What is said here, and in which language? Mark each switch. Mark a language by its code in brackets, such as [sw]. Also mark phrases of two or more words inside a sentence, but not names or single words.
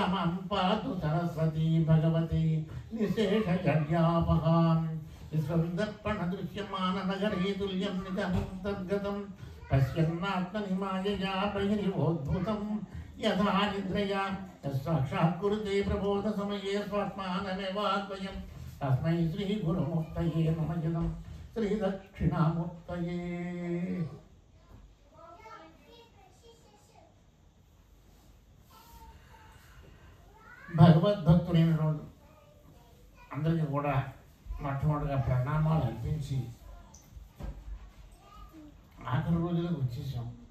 [sa] मां पातु सरस्वती भगवती निशेषजड्यापहा विश्वविदर्पणदृश्यमाननगरे तुल्यं निजं तद्गतं पश्यन्नात्मनिमायया बहिरिवोद्भूतं यथा निद्रया साक्षात् कुरुते प्रबोधसमये स्वात्मानमेवाद्वयं तस्मै श्रीगुरुमूर्तये नमः इदं श्रीदक्षिणामूर्तये [te] భగవద్భక్తులైన రోజు అందరికీ కూడా మొట్టమొదటిగా ప్రణామాలు అర్పించి ఆఖరి రోజులకు వచ్చేసాం.